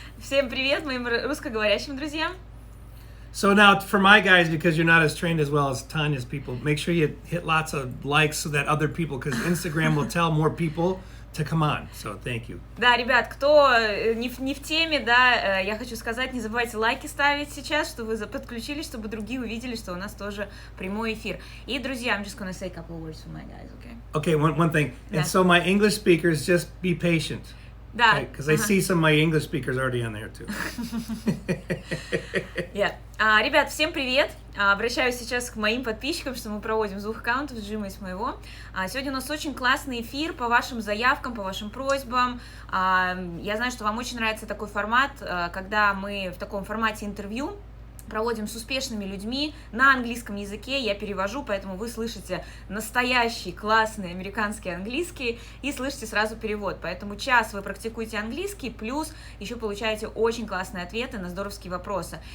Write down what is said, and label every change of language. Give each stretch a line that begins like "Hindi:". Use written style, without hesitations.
Russian: Всем привет моим русскоговорящим друзьям.
English: So now for my guys, because you're not as trained as well as Tanya's people, make sure you hit lots of likes so that other people, because Instagram will tell more people to come on. So thank you.
Russian: Да, ребят, кто не в теме, да, я хочу сказать, не забывайте лайки ставить сейчас, чтобы вы подключились, чтобы другие увидели, что у нас тоже прямой эфир. И, друзья,
English: I'm just gonna say a couple words for my guys, okay? Okay, one thing.
Russian: Да.
English: And so my English speakers, just be patient.
Russian: Да.
English: Because I see some of my English speakers already on there too. Yeah.
Russian: Ребят, всем привет! Обращаюсь сейчас к моим подписчикам, что мы проводим с двух аккаунтов, с Джима и с моего. Сегодня у нас очень классный эфир по вашим заявкам, по вашим просьбам. Я знаю, что вам очень нравится такой формат, когда мы в таком формате интервью проводим с успешными людьми на английском языке, я перевожу, поэтому вы слышите настоящий классный американский английский и слышите сразу перевод, поэтому час вы практикуете английский, плюс еще получаете очень классные ответы на здоровские вопросы.